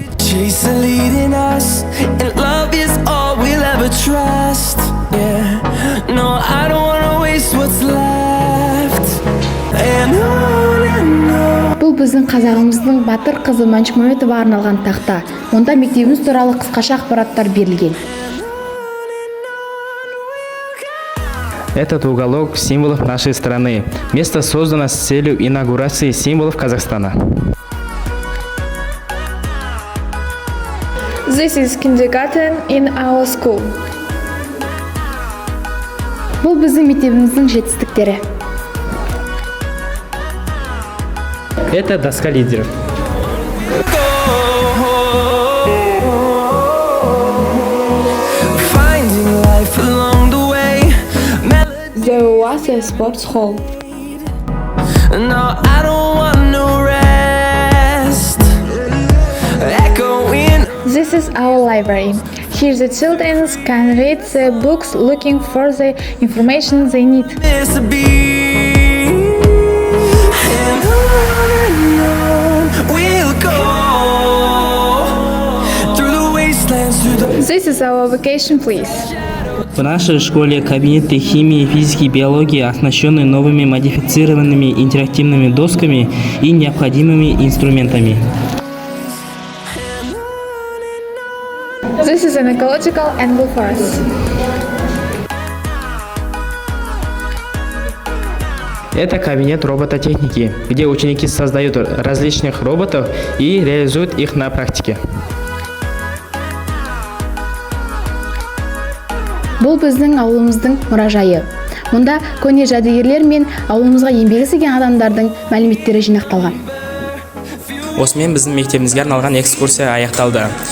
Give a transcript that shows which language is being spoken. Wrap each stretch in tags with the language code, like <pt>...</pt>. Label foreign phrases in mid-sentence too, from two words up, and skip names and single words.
<kk>Бұл біздің қазағымыздың батыр қызы Манчик Мәметова арналған тақта. Онда мектебіміз туралы қысқаша ақпараттар берілген.</kk> <ru>Этот уголок символов нашей страны. Место создано с целью инаугурации символов Казахстана.</ru> <en>This is kindergarten in our school.</en> <kk>Бұл біздің мектебіміздің жетістіктері.</kk> <ru>Это доска лидеров.</ru> <en>There was a sports hall. No, I don't want no rest. Echoing. This is our library. Here the children can read the books looking for the information they need. This be. And on we'll go through the wastelands, through the. This is our vacation place.</en> <ru>В нашей школе кабинеты химии, физики, биологии оснащены новыми модифицированными интерактивными досками и необходимыми инструментами.</ru> <en>This is an ecological angle for us.</en> <ru>Это кабинет робототехники, где ученики создают различных роботов и реализуют их на практике.</ru> <kk>Бұл біздің ауылымыздың мұражайы. Мұнда көне жәдігерлер мен ауылымызға еңбегі сіңген адамдардың мәліметтері жинақталған. Осымен біздің мектебімізге арналған экскурсия аяқталды.</kk>